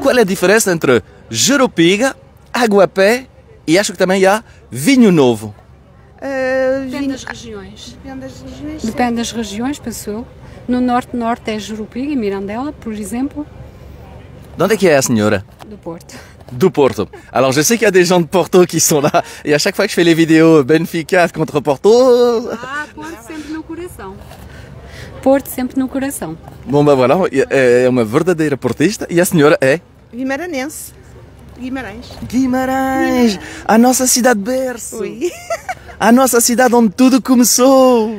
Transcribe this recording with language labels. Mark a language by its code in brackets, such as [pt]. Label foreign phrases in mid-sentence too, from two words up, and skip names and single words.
[pt] Qual é a diferença entre jerupiga, água-pé e acho que também há vinho novo? Depende das regiões. Depende das regiões. Depende das regiões, penso eu. No norte é Jurupiga e Mirandela, por exemplo, De onde é que é a senhora? do Porto. [fr] Du Porto. Alors je sais qu'il y a des gens de Porto qui sont là et à chaque fois que je fais les vidéos Benfica contre Porto, [pt] Ah, Porto sempre no coração. Porto sempre no coração. bom voilà, é uma verdadeira portista e a senhora é Guimaranense. Guimarães. Guimarães, a nossa cidade berço, Ui. a nossa cidade onde tudo começou.